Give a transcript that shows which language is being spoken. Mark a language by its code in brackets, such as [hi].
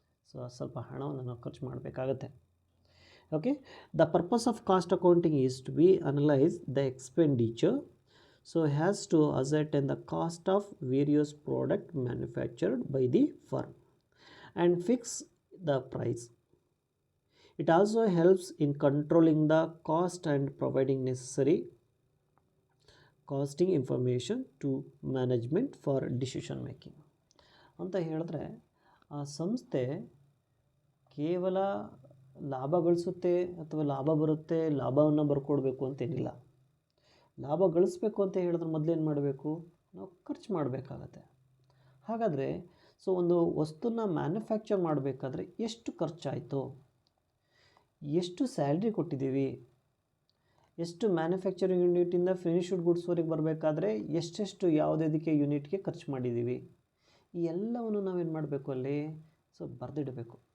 [kn] So ಸ್ವಲ್ಪ ಹಣವನ್ನು ನಾವು ಖರ್ಚು ಮಾಡಬೇಕಾಗತ್ತೆ. [en] Okay, the purpose of cost accounting is to be analyse the expenditure so has to ascertain the cost of various product manufactured by the firm and fix the price. It also helps in controlling the cost and providing necessary costing information to management for decision making. [kn] ಅಂತ ಹೇಳಿದ್ರೆ ಆ ಸಂಸ್ಥೆ ಕೇವಲ ಲಾಭ ಗಳಿಸುತ್ತೆ ಅಥವಾ ಲಾಭ ಬರುತ್ತೆ, ಲಾಭವನ್ನು ಬರ್ಕೊಡ್ಬೇಕು ಅಂತೇನಿಲ್ಲ. ಲಾಭ ಗಳಿಸ್ಬೇಕು ಅಂತ ಹೇಳಿದ್ರೆ ಮೊದಲೇನು ಮಾಡಬೇಕು, ನಾವು ಖರ್ಚು ಮಾಡಬೇಕಾಗತ್ತೆ. ಹಾಗಾದರೆ ಸೊ ಒಂದು ವಸ್ತುನ ಮ್ಯಾನುಫ್ಯಾಕ್ಚರ್ ಮಾಡಬೇಕಾದ್ರೆ ಎಷ್ಟು ಖರ್ಚಾಯಿತು, ಎಷ್ಟು ಸ್ಯಾಲ್ರಿ ಕೊಟ್ಟಿದ್ದೀವಿ, ಎಷ್ಟು ಮ್ಯಾನುಫ್ಯಾಕ್ಚರಿಂಗ್ ಯೂನಿಟಿಂದ ಫಿನಿಶ್ಡ್ ಗುಡ್ಸ್ವರೆಗೆ ಬರಬೇಕಾದ್ರೆ ಎಷ್ಟೆಷ್ಟು ಯಾವುದಕ್ಕೆ ಯೂನಿಟ್ಗೆ ಖರ್ಚು ಮಾಡಿದ್ದೀವಿ, ಈ ಎಲ್ಲವನ್ನು ನಾವೇನು ಮಾಡಬೇಕು ಅಲ್ಲಿ ಸೊ ಬರೆದಿಡಬೇಕು.